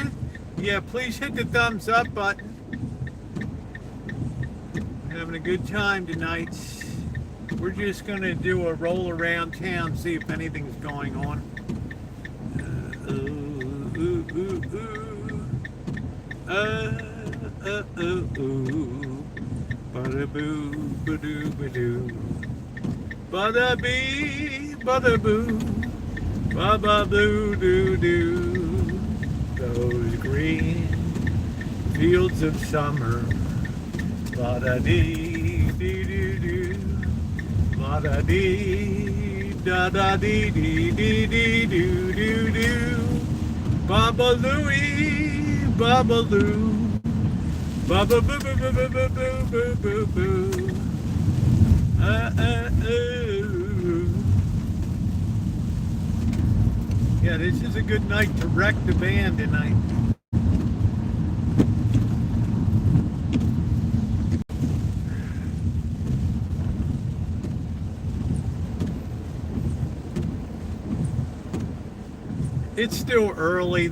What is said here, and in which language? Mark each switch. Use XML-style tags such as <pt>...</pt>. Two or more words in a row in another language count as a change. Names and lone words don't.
<en>Yeah, please hit the thumbs up button. Having a good time tonight. We're just gonna do a roll around town, see if anything's going on. Ba-da-boo, ba-doo, ba-doo. Ba-da-bee, ba-da-boo. Ba-ba-boo-doo-doo. Those green fields of summer. La-da-dee-dee-doo-doo. La-da-dee, da-da-dee-dee-dee-dee-doo-doo-doo. Ba-ba-loo-ee, ba-ba-loo. Ba-ba-boo-boo-boo-boo-boo-boo-boo. Yeah, this is a good night to wreck the van tonight. It's still early.</en>